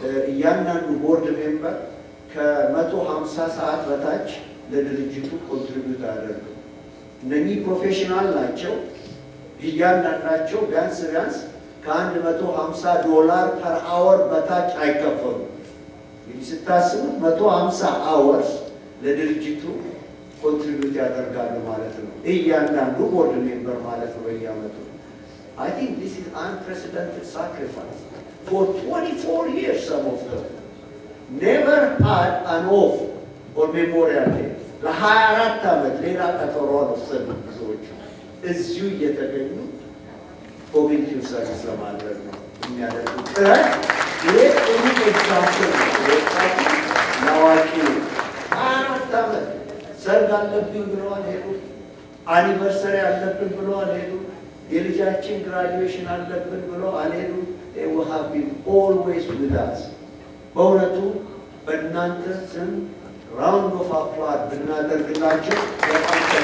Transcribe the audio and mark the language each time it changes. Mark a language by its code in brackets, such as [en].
[am] እያንዳንዱ ቦርድ ሜምበር ከ150 ሰዓት በታች ለድርጅቱ ኮንትሪቢዩት አደረጉ። እነኚህ ፕሮፌሽናል ናቸው። እያንዳንዳቸው ቢያንስ ከ$150 ፐር አወር በታች አይከፈሉ። እንግዲህ ስታስቡት 150 አወርስ ለድርጅቱ ኮንትሪቢዩት ያደርጋሉ ማለት ነው። እያንዳንዱ ቦርድ ሜምበር ማለት ነው በየዓመቱ። [en] I think this is unprecedented sacrifice. For 24 years, some of them never had an off or Memorial Day. [am] ለ24 ዓመት ሌላ ቀጠሮ አልወሰዱም። ብዙዎቹ እዚሁ እየተገኙ ኮሚኒቲው ሰርቪስ ለማድረግ ነው የሚያደርጉት ጥረት። ይሄ ጥሩ ኤግዛምፕል ነው። ወጣቱ ለአዋቂ 24 ዓመት ሰርግ አለብኝ ብለው አልሄዱ። አኒቨርሰሪ አለብን ብለው አልሄዱ። የልጃችን ግራጁዌሽን አለብን ብለው አልሄዱ። [en] ውሃቢ ኦልዌይስ ዊዝ አስ። [am] በእውነቱ በእናንተ ስም ራውንድ ኦፍ አፕላድ ብናደርግላቸው በጣም